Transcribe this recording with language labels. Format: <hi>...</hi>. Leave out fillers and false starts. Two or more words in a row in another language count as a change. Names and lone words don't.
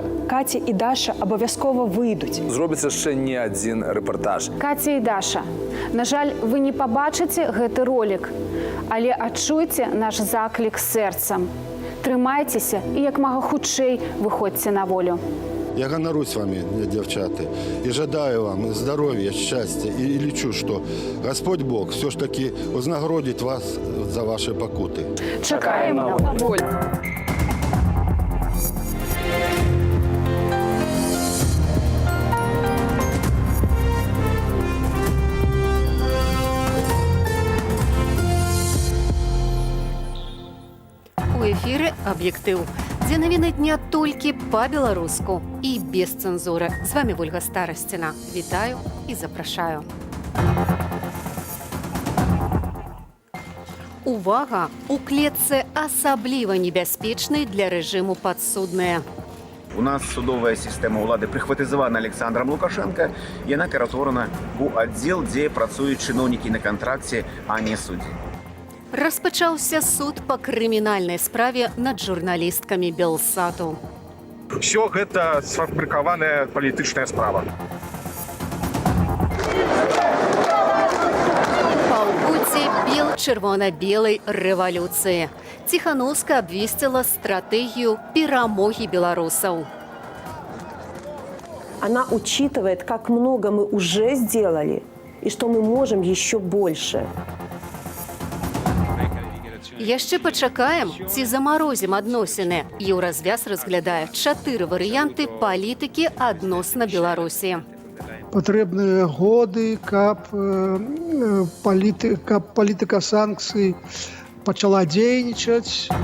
<be>Каця і Даша абавязкова выйдуць. Зробіць яшчэ не адзін рэпартаж. Катя і Даша, на жаль, вы не пабачыце гэты ролик, але адчуйце наш заклік сэрцам. Трымайцеся і як мага хутчэй выходзьце на волю. Я ганарусь</be> <ru>вами, девчата, и жадаю вам здоровья, счастья. И лечу, что Господь Бог все ж таки вознаградит вас за ваши покуты.</ru> <be>Чекаем на волю. У эфіры «Аб'ектыў», дзе навіны дня толькі па-беларуску і без цэнзуры. З вами Вольга Старасціна. Вітаю і запрашаю. Увага! У клетцы асабліва небяспечнай для рэжыму падсудныя. У нас судовая система улады прихватизована Александром Лукашенко,</be> <ru>и она ператворена у отдел, где працуют чиновники на контракте, а не судьи.</ru> <be>Распачаўся суд па крымінальнай справе над журналісткамі Белсату. Все гэта сфабрыкаваная палітычная справа. Паўпуці бел-чырвона-белай рэвалюцыі. Ціхановская абвесціла стратэгію перамогі беларусаў.</be> <ru>Она учитывает, как много мы уже сделали и что мы можем еще больше.</ru> <be>Яшчэ пачакаем, ці замарозім адносіны. Еўразвяз разглядае 4 варыянты палітыкі адносна Беларусі. Патрэбныя годы, каб палітыка санкцый пачала дзейнічаць.</be>